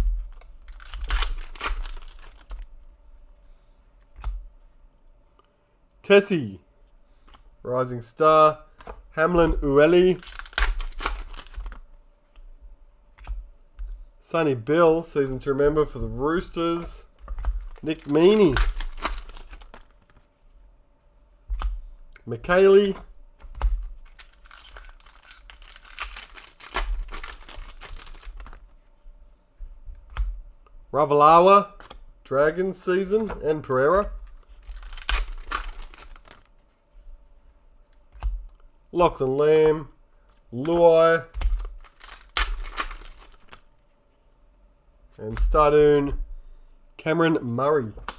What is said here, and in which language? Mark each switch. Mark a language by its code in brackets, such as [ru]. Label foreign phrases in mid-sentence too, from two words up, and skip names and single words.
[en] Tessie, Rising Star. Hamlin Ueli. Sonny Bill, season to remember for the Roosters. Nick Meaney. McKaylee. Ravalawa, Dragons season, and Pereira. Lachlan Lamb, Luai, and Stardoon, Cameron Murray.